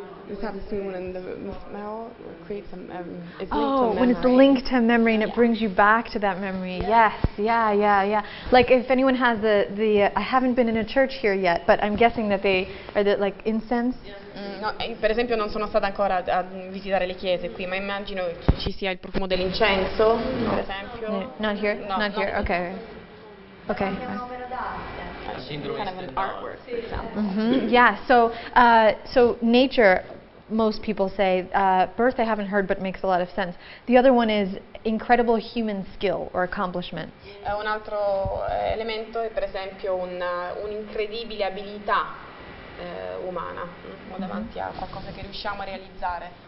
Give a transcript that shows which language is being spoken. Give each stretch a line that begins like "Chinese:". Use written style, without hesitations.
English: Is that when the smell creates it's Oh, when it's linked to memory and it brings you back to that memory. Yes, yeah. Like if anyone has I haven't been in a church here yet, but I'm guessing that they are like incense.
Italian: No, per esempio non sono stata ancora a visitare le chiese qui, ma immagino ci sia il profumo dell'incenso, per esempio.
English: No, not here. No, not here. Okay. Okay. Kind of an artwork, for example. Yeah. So nature. Most people say birth I haven't heard but makes a lot of sense. The other one is incredible human skill or accomplishment.
Italian: Un altro elemento è per esempio un'incredibile abilità umana, davanti a qualcosa che riusciamo a realizzare.